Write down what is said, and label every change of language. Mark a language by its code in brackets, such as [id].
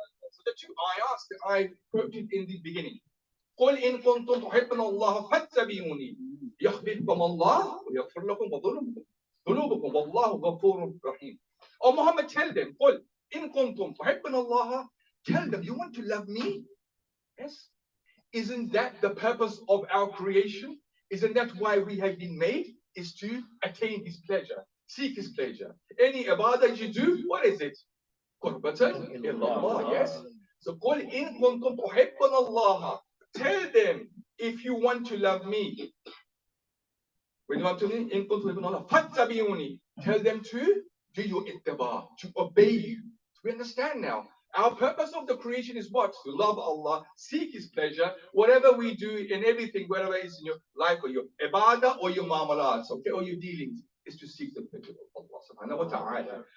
[en] So the two ayats that I quoted in the beginning. [ar] قل إن كنتم تحبون الله فاتبعوني يحببكم الله ويغفر لكم ذنوبكم والله غفور رحيم. [en] Oh Muhammad, tell them, [ar] قل إن كنتم تحبون الله. [en] Tell them, you want to love me? Yes. Isn't that the purpose of our creation? Isn't that why we have been made? Is to attain His pleasure, seek His pleasure. Any ibadah you do, what is it? [ar] قربة إلى الله. [en] Yes. So [ar] قل إن كنتم تحبون الله. [en] Tell them, if you want to love me, when you want to in Allah, tell them to do your ittiba, to obey you. So we understand now. Our purpose of the creation is what? To love Allah, seek His pleasure, whatever we do in everything, whether it's in your life or your ibadah or your muamalats, okay, or your dealings, is to seek the pleasure of Allah subhanahu wa ta'ala.